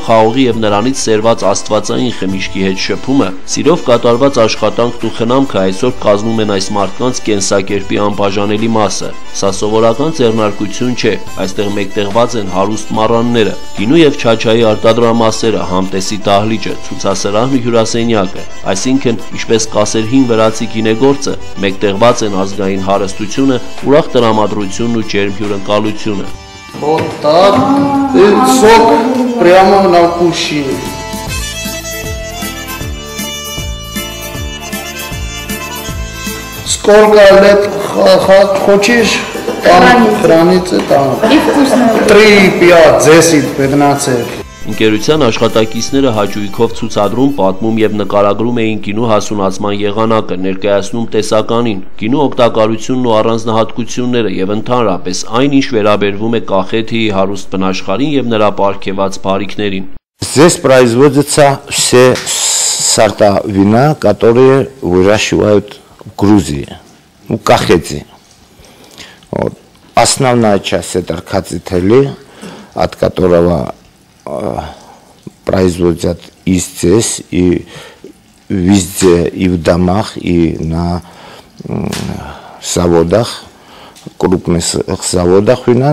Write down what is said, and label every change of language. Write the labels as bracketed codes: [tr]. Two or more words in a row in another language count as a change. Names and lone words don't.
[hy] խաղողի եւ նրանից սերված աստվածային խմիչքի հետ շփումը, սիրով կատարված աշխատանքն ու խնամքը այսօր կազմում են այս մարդկանց կենսակերպի անբաժանելի մասը։ Սա սովորական ձեռնարկություն չէ, այստեղ մեկտեղված են հարուստ մառանները, գինու եւ չաչայի արտադրամասերը, համտեսի դահլիճը, ցուցասրահն ու հյուրասենյակը, այսինքն ինչպես կասեր հին վրացի գինեգործը, մեկտեղված են ազգային հարստությունը, ուրախ տրամադրությունն ու ջերմ հյուրընկալությունը։ [ru] Вот так, и сок прямо на вкусе. Сколько лет хочешь, там хранится там. И вкусно. 3, 5, 10, 15. [hy] Ընկերության աշխատակիցները հաճույքով ցուցադրում, պատմում եւ նկարագրում էին գինու հասունացման եղանակը, ներկայացնում տեսականին, գինու օգտակարությունն ու առանձնահատկությունները եւ ընդհանրապես այն, ինչ վերաբերվում է Կախեթիի հարուստ բնաշխարհին եւ նրա պարգևած բարիքներին։ [ru] Здесь производятся все сорта вина, которые выращивают в Грузии, у Кахети. Вот. Основная часть это Кацители, от которого производят и здесь, и везде, и в домах, и на заводах, крупных заводах вина.